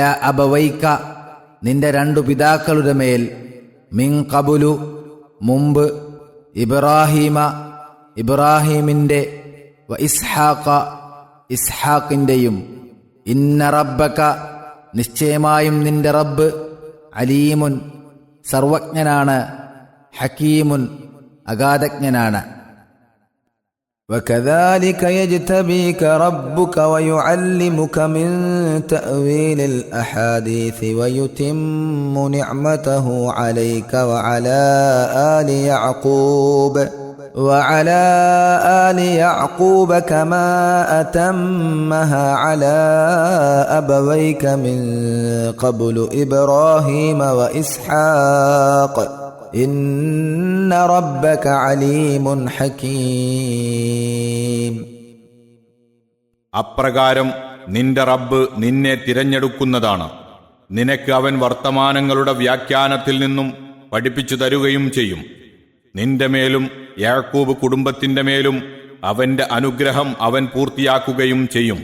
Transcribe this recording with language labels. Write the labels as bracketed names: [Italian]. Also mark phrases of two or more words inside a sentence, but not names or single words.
[Malayalam] അബവൈക, നിന്റെ രണ്ടു പിതാക്കളുടെ മേൽ, [Arabic] من قبل, [Malayalam] മുമ്പ്, ഇബ്രാഹീമ, ഇബ്രാഹീമിൻ്റെ, [Arabic] وإسحاق, [Malayalam] ഇസ്ഹാഖിൻ്റെയും, [Arabic] إن ربك, [Malayalam] നിശ്ചയമായും നിന്റെ റബ്ബ്, അലീമുൻ, സർവജ്ഞനാണ്, ഹക്കീമുൻ, അഗാധജ്ഞനാണ്. [Arabic] وكذلك يجتبيك ربك ويعلمك من تأويل الأحاديث ويتم نعمته عليك وعلى آل يعقوب كما أتمها على أبويك من قبل إبراهيم وإسحاق إن ربك عليم حكيم. [Malayalam] അപ്രകാരം നിന്റെ റബ്ബ് നിന്നെ തിരഞ്ഞെടുക്കുന്നതാണ്. നിനക്ക് അവൻ വർത്തമാനങ്ങളുടെ വ്യാഖ്യാനത്തിൽ നിന്നും പഠിപ്പിച്ചു തരുകയും ചെയ്യും. നിന്റെ മേലും യാക്കൂബ് കുടുംബത്തിന്റെ മേലും അവന്റെ അനുഗ്രഹം അവൻ പൂർത്തിയാക്കുകയും ചെയ്യും.